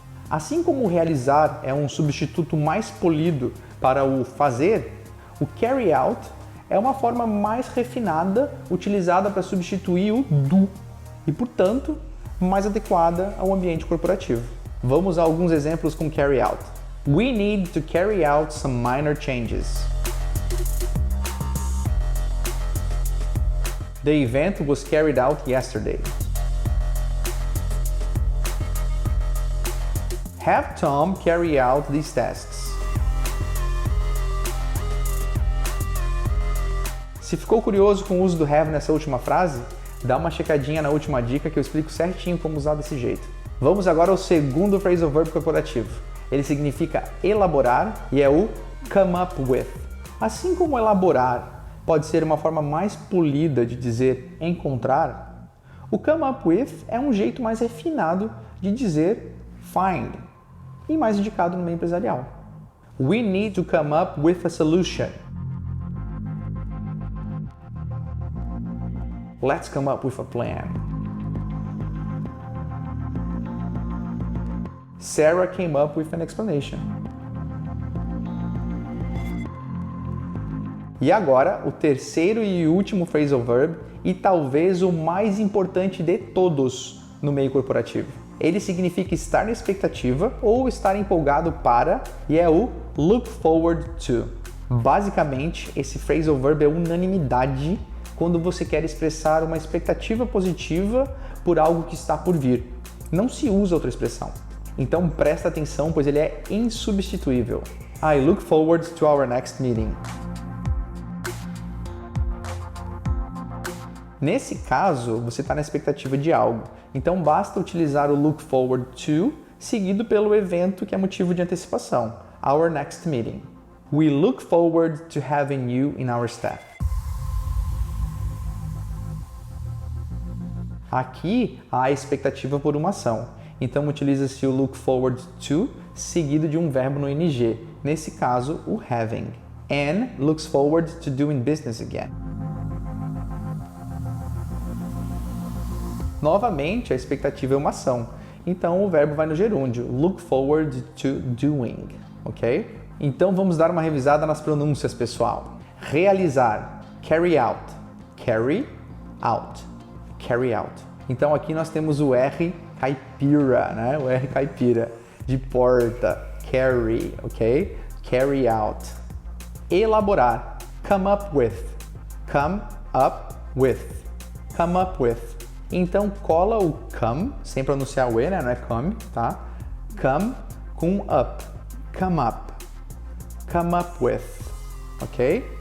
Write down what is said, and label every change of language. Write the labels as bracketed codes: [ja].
[pt] Assim como o realizar é um substituto mais polido para o fazer, o carry out é uma forma mais refinada utilizada para substituir o do e, portanto, mais adequada ao ambiente corporativo. Vamos a alguns exemplos com carry out. [en] We need to carry out some minor changes. The event was carried out yesterday. Have Tom carry out these tasks. [pt] Se ficou curioso com o uso do have nessa última frase, dá uma checadinha na última dica que eu explico certinho como usar desse jeito. Vamos agora ao segundo phrasal verb corporativo. Ele significa elaborar e é o come up with. Assim como elaborar pode ser uma forma mais polida de dizer encontrar, o come up with é um jeito mais refinado de dizer find e mais indicado no meio empresarial. [en] We need to come up with a solution. Let's come up with a plan. Sarah came up with an explanation. [pt] E agora, o terceiro e último phrasal verb, e talvez o mais importante de todos no meio corporativo. Ele significa estar na expectativa ou estar empolgado para, e é o look forward to. Basicamente, esse phrasal verb é unanimidade quando você quer expressar uma expectativa positiva por algo que está por vir. Não se usa outra expressão. Então presta atenção, pois ele é insubstituível. [en] I look forward to our next meeting. [pt] Nesse caso, você está na expectativa de algo, então basta utilizar o look forward to seguido pelo evento que é motivo de antecipação, [en] our next meeting. We look forward to having you in our staff. [pt] Aqui há a expectativa por uma ação, então utiliza-se o look forward to seguido de um verbo no ing, nesse caso o having. [en] Anne looks forward to doing business again. [pt] Novamente, a expectativa é uma ação, então o verbo vai no gerúndio, look forward to doing, ok? Então vamos dar uma revisada nas pronúncias, pessoal. Realizar, carry out, carry out, carry out. Então aqui nós temos o R caipira, né? O R caipira, de porta, carry, ok? Carry out. Elaborar, come up with, come up with, come up with. Então cola o come, sem pronunciar o E, né? Não é come, tá? Come com up, come up, come up with, ok?